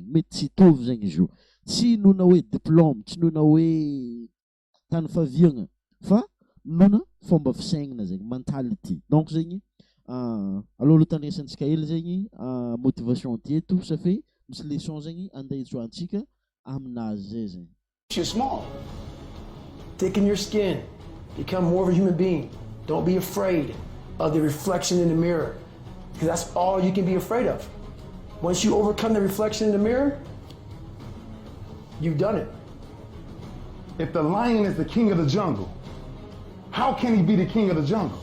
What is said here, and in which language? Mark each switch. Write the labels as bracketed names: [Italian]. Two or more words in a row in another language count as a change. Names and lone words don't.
[Malagasy] Mety tsy hitovy zegny izy io. Tsy nona hoe diplôme, tsy nona hoe tany faviagna, fa nona fomba fisaignana zegny, mentalité. Donc zegny aloha tandresantsika hely zegny motivation tieto safe misy leçon zegny andeha hitsoantsika aminazy zay zegny. [English] You're small. Thicken your skin. Become more of a human being. Don't be afraid of the reflection in the mirror, because that's all you can be afraid of. Once you overcome the reflection in the mirror, you've done it. If the lion is the king of the jungle, how can he be the king of the jungle?